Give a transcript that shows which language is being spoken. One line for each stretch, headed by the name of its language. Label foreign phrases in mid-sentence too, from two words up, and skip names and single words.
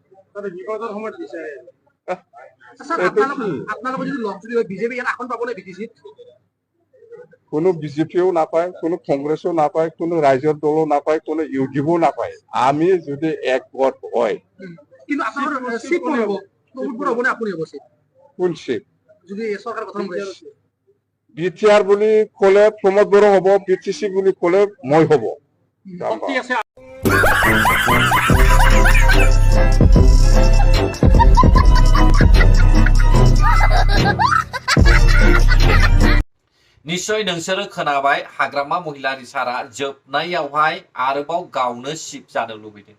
Assamese: কোনো বিজেপিও নাপায়, কোনো কংগ্ৰেসও নাপায়, কোনো ৰাইজৰ দলও নাপায়, কোনো ইউডিএফও নাপায়। আমি যদি একগত হয়, কোন চিট? BTR বুলি ক'লে প্ৰমোদ বড়ো হ'ব, BTC বুলি ক'লে মই হ'ব।
Bodo: निश्चय नोंसोरो खोनाबाय, हाग्रामा महिलारी सारा जोबनायावहाय आरोबाव गावनो चिफ जानो लुबैदों।